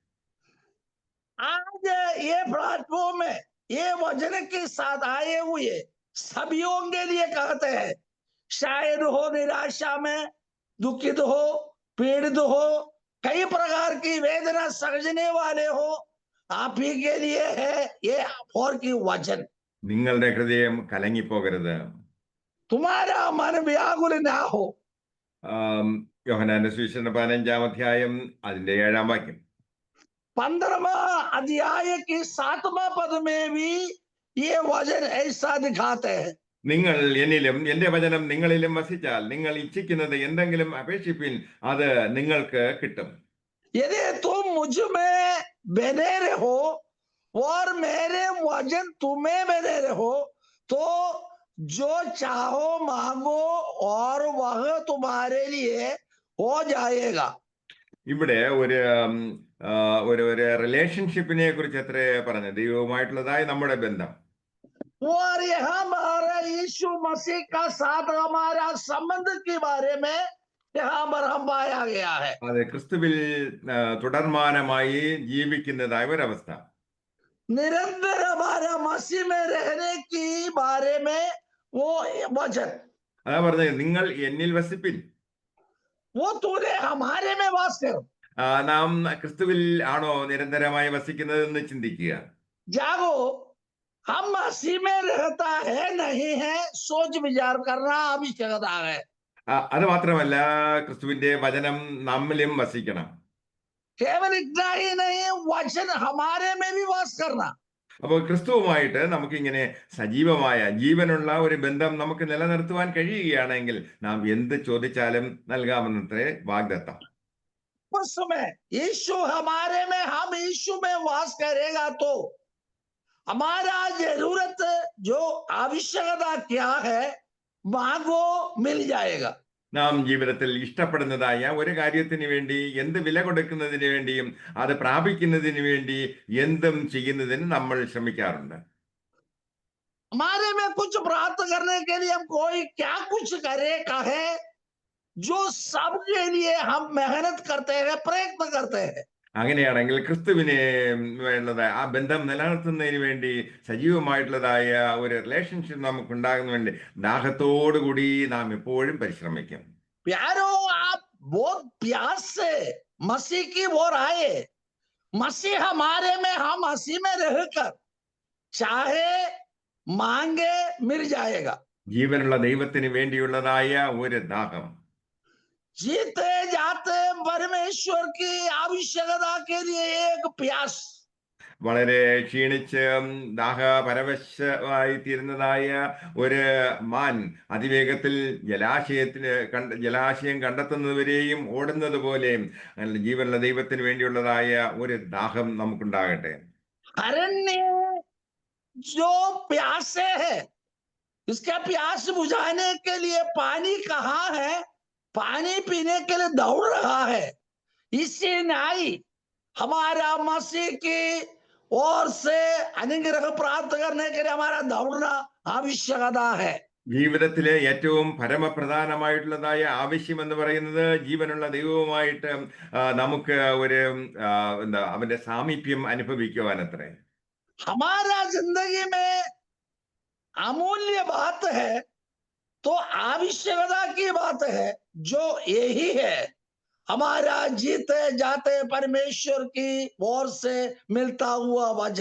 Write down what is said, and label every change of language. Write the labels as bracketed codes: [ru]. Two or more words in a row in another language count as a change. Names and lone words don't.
[hi] आज ये प्लेटफॉर्म में ये वचन के साथ आए हुए सभियों के लिए कहते हैं, शायद हो निराशा में, दुखित हो, पीड़ित हो, कई प्रकार की वेदना समझने वाले हो, आप ही के लिए है ये और की वचन. [ml] നിങ്ങളുടെ ഹൃദയം കലങ്ങിപ്പോകരുത്. [hi] तुम्हारा मन व्याकुल ना हो. [ml] യോഹന്നാന്റെ സുവിശേഷം 15-ാം അധ്യായം അതിന്റെ 7-ാം വാക്യം. [hi] 15वां अध्याय की 7वां पद में भी ये वचन ऐसा दिखाते हैं. [ml] നിങ്ങൾ എന്നിലും എന്റെ വചനം നിങ്ങളിലും വസിച്ചാൽ നിങ്ങൾ ഇച്ഛിക്കുന്നത് എന്തെങ്കിലും അപേക്ഷിപ്പിൻ, അത് നിങ്ങൾക്ക് കിട്ടും. [hi] यदि तुम मुझ में बने रहो और मेरे वचन तुम्हें बने रहो तो जो चाहो मांगो और वह तुम्हारे लिए हो जाएगा. [ml] ഇവിടെ ഒരു ഒരു ഒരു റിലേഷൻഷിപ്പിനെ കുറിച്ച് എത്ര പറഞ്ഞു, ദൈവവുമായിട്ടുള്ളതായ നമ്മുടെ ബന്ധം. [hi] और यहाँ हमारा यीशु मसीह का साथ हमारा संबंध के बारे में यहाँ पर हम पाया गया है. [ml] അത് ക്രിസ്തുവിൽ തുടർമാനമായി ജീവിക്കുന്നതായ ഒരവസ്ഥ. [hi] निरंतर हमारा मसीह में रहने की बारे में वो वचन, [ml] അതാ പറഞ്ഞത്, നിങ്ങൾ എന്നിൽ വസിപ്പിൻ. [hi] वो तूने हमारे में वास कर. [ml] നാം ക്രിസ്തുവിൽ ആണോ നിരന്തരമായി വസിക്കുന്നത് എന്ന് ചിന്തിക്കുക. [hi] जागो, हम मसीह में रहता है नहीं है, सोच विचार करना आवश्यकता है. [ml] അത് മാത്രമല്ല, ക്രിസ്തുവിന്റെ വചനം നമ്മിലും വസിക്കണം. [hi] केवल इतना ही नहीं, वचन हमारे में भी वास करना. [ml] അപ്പോൾ ക്രിസ്തുവുമായിട്ട് നമുക്കിങ്ങനെ സജീവമായ ജീവനുള്ള ഒരു ബന്ധം നമുക്ക് നിലനിർത്തുവാൻ കഴിയുകയാണെങ്കിൽ നാം എന്ത് ചോദിച്ചാലും നൽകാമെന്നത്രേ വാഗ്ദത്തം. [hi] उस समय यीशु हमारे में, हम यीशु में वास करेगा तो हमारा जरूरत जो आवश्यकता क्या है मांगो, मिल जाएगा. [ml] നാം ജീവിതത്തിൽ ഇഷ്ടപ്പെടുന്നതായ ഒരു കാര്യത്തിന് വേണ്ടി, എന്ത് വില കൊടുക്കുന്നതിന് വേണ്ടിയും അത് പ്രാപിക്കുന്നതിന് വേണ്ടി എന്തും ചെയ്യുന്നതിന് നമ്മൾ ശ്രമിക്കാറുണ്ട്. [hi] हमारे में कुछ प्राप्त करने के लिए हम कोई क्या कुछ करे कहे, जो सबके लिए हम मेहनत करते हैं, प्रयत्न करते हैं. [ml] അങ്ങനെയാണെങ്കിൽ ക്രിസ്തുവിനെ ഉള്ളതായ ആ ബന്ധം നിലനിർത്തുന്നതിന് വേണ്ടി സജീവമായിട്ടുള്ളതായ ഒരു റിലേഷൻഷിപ്പ് നമുക്ക് ഉണ്ടാകുന്ന വേണ്ടി ദാഹത്തോടുകൂടി നാം എപ്പോഴും പരിശ്രമിക്കും. [hi] प्यारो, आप बहुत प्यास से मसीह की ओर आए. मसीह हमारे में, हम मसीह में रहकर चाहे मांगे मिल जाएगा. [ml] ജീവനുള്ള ദൈവത്തിന് വേണ്ടിയുള്ളതായ ഒരു ദാഹം, [hi] जीते जाते परमेश्वर की आवश्यकता के लिए एक प्यास. [ml] വളരെ ക്ഷീണിച്ച് ദാഹപരവശമായി തീരുന്നതായ ഒരു മാൻ അതിവേഗത്തിൽ ജലാശയം കണ്ടെത്തുന്നതുവരെയും ഓടുന്നത് പോലെ ജീവനുള്ള ദൈവത്തിന് വേണ്ടിയുള്ളതായ ഒരു ദാഹം നമുക്കുണ്ടാകട്ടെ. [hi] अरण्य जो प्यासे है, इसका प्यास बुझाने के लिए पानी कहाँ है, पानी पीने के लिए दौड़ रहा है. इसी नाई हमारा मसीह की ओर से अनुग्रह प्राप्त करने के लिए हमारा दौड़ना आवश्यकता है. [ml] ജീവിതത്തിലെ ഏറ്റവും പരമപ്രധാനമായിട്ടുള്ളതായ ആവശ്യം എന്ന് പറയുന്നത് ജീവനുള്ള ദൈവവുമായിട്ട് നമുക്ക് ഒരു അവന്റെ സാമീപ്യം അനുഭവിക്കുവാനത്രേ. [hi] हमारा जिंदगी में अमूल्य बात है तो आवश्यकता की बात है, जो यही है हमारा जीते जाते परमेश्वर की ओर से मिलता हुआ वचन.